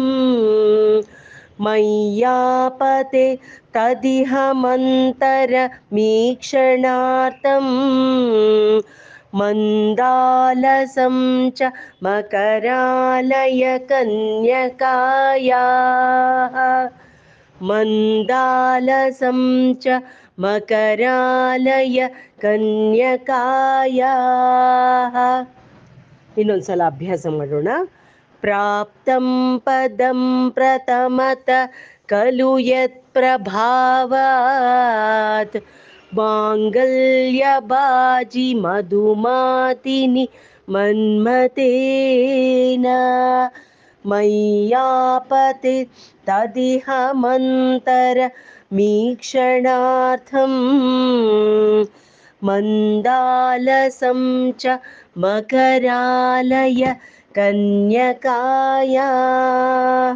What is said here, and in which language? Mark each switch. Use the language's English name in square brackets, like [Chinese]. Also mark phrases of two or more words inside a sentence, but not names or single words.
[Sanskrit] ಮಯ್ಯಾಪತೆ ತದಿಹ ಮಂತರ ಮೀಕ್ಷಣಾರ್ಥಂ ಮಂದಾಲಸಂ ಚ ಮಕರಾಲಯ ಕನ್ಯಕಾಯಾಃ ಮಂದಾಲಸಂ ಚ ಮಕರಾಲಯ ಕನ್ಯಕಾಯಾಃ. [Kannada] ಇನ್ನೊಂದ್ಸಲ ಅಭ್ಯಾಸ ಮಾಡೋಣ. [Sanskrit] ಪ್ರಾಪ್ತಂ ಪದಂ ಪ್ರಥಮತ ಖಲು ಯತ್ ಪ್ರಭಾವಾತ್ ಮಾಂಗಲ್ಯಭಾಜಿ ಮಧುಮಾತಿನಿ ಮನ್ಮತೇನ ಮಯ್ಯಾಪತೆ ತದಿಹ ಮಂತರ ಮೀಕ್ಷಣಾರ್ಥಂ ಮಂದಾಲಸಂ ಚ ಮಕರಾಲಯ ಕನ್ಯಕಾಯಾಃ.